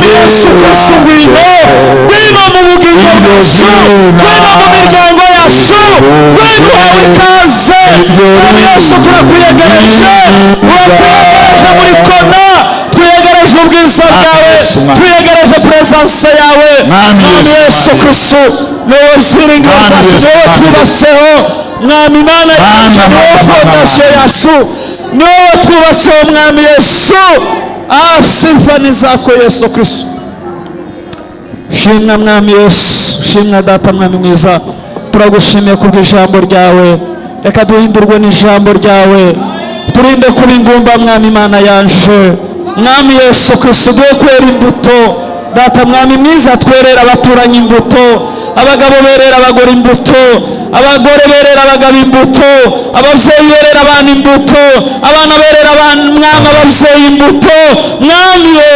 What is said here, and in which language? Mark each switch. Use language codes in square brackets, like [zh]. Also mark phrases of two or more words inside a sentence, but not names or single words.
[rw] Yesu Kristo ngwino mu bugingo bwacu ngwino mu miryango yacu ngwino uhawe ikaze mwami Yesu turakwiyegereje uratwiyegereje muri kona twiyegereje ubwiza bwawe twiyegereje presence yawe mwami Yesu Kristo niwowe byiringiro zacu niwowe twubatseho mwami Imana yacu niwowe fondasiyo yacu niwowe twubatseho mwami Yesu [sw] sifa ni zako [rw] Yesu Kristo shimwa mwami Yesu shimwa data mwami mwiza turagushimiye kubw'ijambo ryawe reka duhindurwe n'ijambo ryawe turinde kuba ingumba mwami Imana yanje mwami Yesu Kristo duhe kwera imbuto data mwami mwiza twerera abaturanyi imbuto abagabo berera abagore imbuto abagore berera abagabo imbuto ababyeyi berera abana imbuto abana berera mwami ababyeyi imbuto mwami